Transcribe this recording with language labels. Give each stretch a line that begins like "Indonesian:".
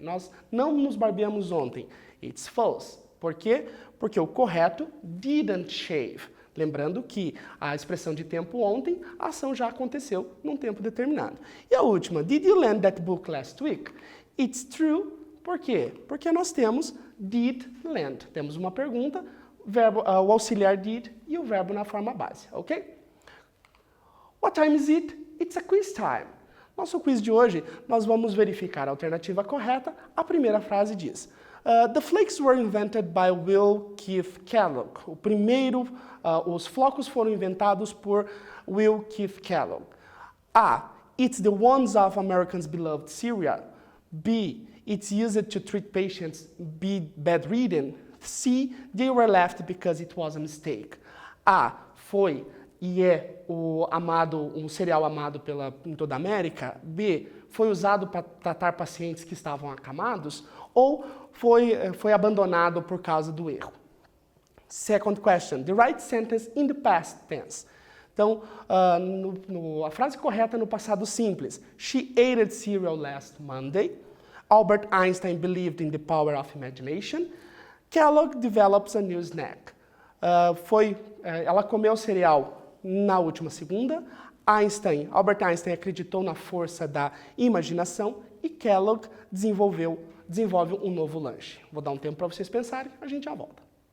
Portuguese: Nós não nos barbeamos ontem.
English: It's false.
Portuguese: Por quê? Porque o correto,
English: didn't shave.
Portuguese: Lembrando que a expressão de tempo ontem, a ação já aconteceu num tempo determinado. E a última,
English: did you lend that book last week? It's true.
Portuguese: Por quê? Porque nós temos
English: did lend.
Portuguese: Temos uma pergunta, o auxiliar did e o verbo na forma base, ok?
English: What time is it? It's a quiz time.
Portuguese: Nosso quiz de hoje, nós vamos verificar a alternativa correta. A primeira frase diz,
English: the flakes were invented by Will Keith Kellogg.
Portuguese: Os flocos foram inventados por Will Keith Kellogg. A.
English: It's the ones of Americans' beloved cereal. B. It's used to treat patients bedridden. C. They were left because it was a mistake. A.
Portuguese: Foi e é um cereal amado em toda a América. B. Foi usado para tratar pacientes que estavam acamados. Ou foi abandonado por causa do erro.
English: Second question. The right sentence in the past tense.
Portuguese: Então, a frase correta no passado simples.
English: She ate cereal last Monday. Albert Einstein believed in the power of imagination. Kellogg develops a new snack.
Portuguese: Ela comeu cereal na última segunda. Albert Einstein acreditou na força da imaginação. e Kellogg desenvolve um novo lanche. Vou dar um tempo para vocês pensarem, a gente já volta.